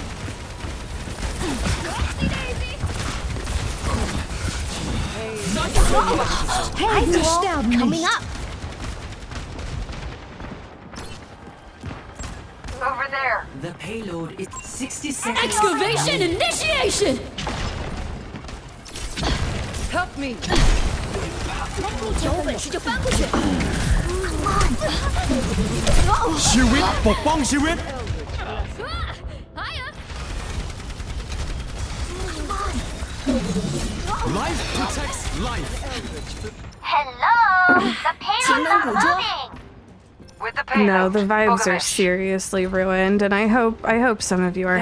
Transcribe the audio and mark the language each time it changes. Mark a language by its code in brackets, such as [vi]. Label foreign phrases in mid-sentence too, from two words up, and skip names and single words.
[en] Hey, down coming up. Over there. The payload is 60 seconds. Excavation initiation! Help me. [zh] 有本事就翻过去。 [th] ชีวิตปกป้องชีวิต [en] Life protects life. Hello, the payload's unloading. With the payload. No, the vibes are seriously ruined, and I hope some of you are